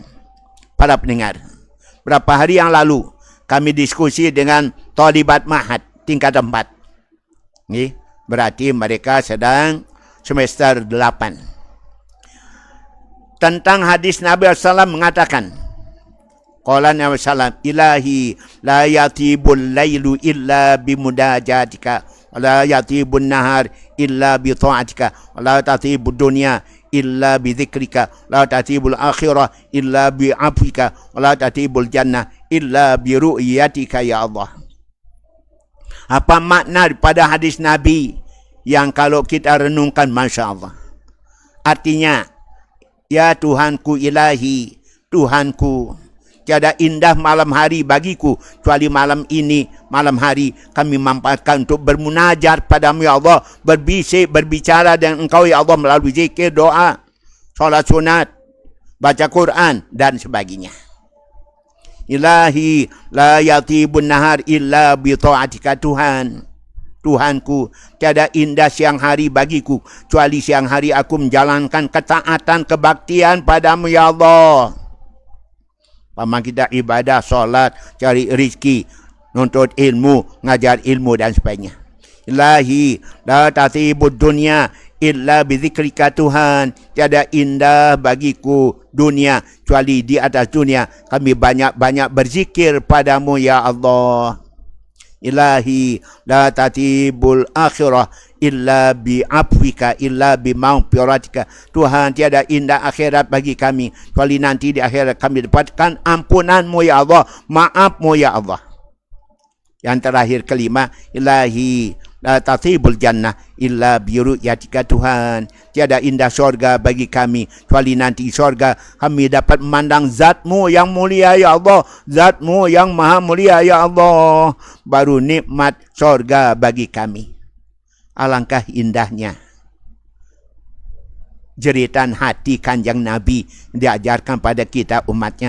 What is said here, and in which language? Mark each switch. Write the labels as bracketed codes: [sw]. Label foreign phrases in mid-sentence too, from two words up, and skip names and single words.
[id] Para pendengar, berapa hari yang lalu kami diskusi dengan Thalibat Ma'had tingkat 4. Berarti mereka sedang semester 8. Tentang hadis Nabi SAW mengatakan, [ar] قال النبي صلى الله عليه وسلم إلهي لا يطيب الليل إلا بمناجاتك ولا يطيب النهار إلا بطاعتك ولا تطيب الدنيا إلا بذكرك لا تطيب الآخرة إلا بعفوك ولا تطيب الجنة إلا برؤيتك يا الله. [id] Apa makna daripada hadis Nabi yang kalau kita renungkan, [ar] ما شاء الله. [id] Artinya, ya Tuhanku ilahi, Tuhanku, tiada indah malam hari bagiku kecuali malam ini, malam hari kami manfaatkan untuk bermunajat padamu [ar] يا الله, [id] berbisik, berbicara dengan Engkau [ar] يا الله [id] melalui zikir, doa, solat sunat, baca Quran dan sebagainya. [ar] إلهي لا يطيب النهار إلا بطاعتك, [id] Tuhan, Tuhanku, tiada indah siang hari bagiku kecuali siang hari aku menjalankan ketaatan, kebaktian padamu [ar] يا الله. [id] Paman kita ibadah, solat, cari rezeki, nuntut ilmu, ngajar ilmu dan sebagainya. [ar] إلهي لا تطيب الدنيا إلا بذكرك, [id] Tuhan, tiada indah bagiku dunia kecuali di atas dunia kami banyak-banyak berzikir padamu [ar] يا الله. إلهي لا تطيب الآخرة إلا بعفوك إلا بمغفرتك, [id] Tuhan, tiada indah akhirat bagi kami kecuali nanti di akhirat kami dapatkan ampunanmu [ar] يا الله, [id] maafmu [ar] يا الله. [id] Yang terakhir kelima, [ar] إلهي لا تطيب الجنة إلا برؤيتك, [id] Tuhan, tiada indah surga bagi kami kecuali nanti surga kami dapat memandang zatmu yang mulia [ar] يا الله, [id] zatmu yang maha mulia [ar] يا الله, [id] baru nikmat surga bagi kami. Alangkah indahnya jeritan hati Kanjeng Nabi diajarkan pada kita umatnya.